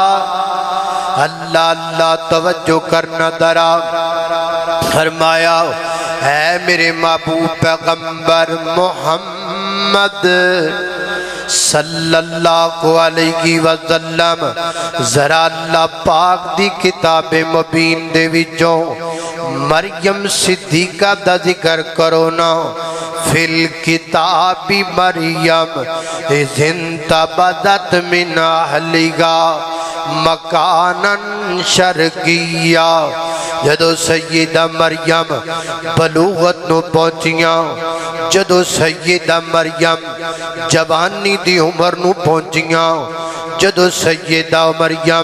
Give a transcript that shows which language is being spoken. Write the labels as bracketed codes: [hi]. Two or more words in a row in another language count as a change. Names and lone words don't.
[pa] اللہ اللہ توجہ کرنا ذرا فرمایا ہے میرے محبوب پیغمبر محمد [ar] صلى الله عليه وسلم [pa] ذرا اللہ پاک دی کتاب مبین دے وچوں مریم صدیقہ دا ذکر کرو نا. [ar] في الكتاب مريم إذ انتبذت من أهلها مكانا شرقيا [pa] جدوں سیدہ مریم بلوغت نوں پہنچیاں جدوں سیدہ مریم جوانی دی عمر نوں پہنچیاں جدوں سیدہ مریم